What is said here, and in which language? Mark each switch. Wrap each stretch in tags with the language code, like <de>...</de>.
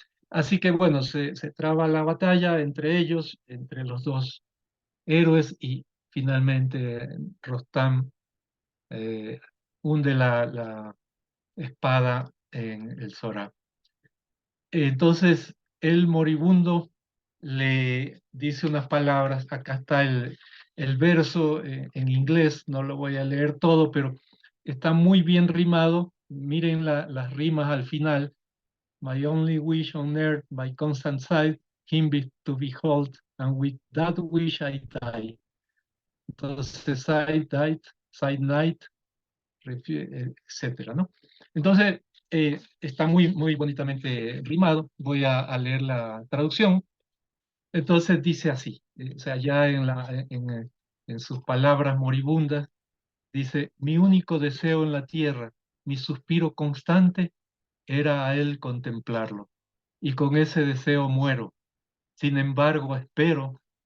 <es>Así que bueno, se traba la batalla entre ellos, entre los dos héroes, y finalmente Rostam eh, hunde la espada en el Sora. Entonces, el moribundo le dice unas palabras, acá está el verso en inglés, no lo voy a leer todo, pero está muy bien rimado. Miren las rimas al final.</es> <en>My only wish on earth, by constant sight, him to behold, and with that wish I die.</en> <es>Entonces,</es> <en>I died, side night,</en> <es>etcétera, ¿no? Entonces, está muy, muy bonitamente rimado. Voy a leer la traducción. Entonces dice así, o sea, ya en sus palabras moribundas, dice: mi único deseo en la tierra, mi suspiro constante, era a él contemplarlo, y con ese deseo muero. Sin embargo, espero</es>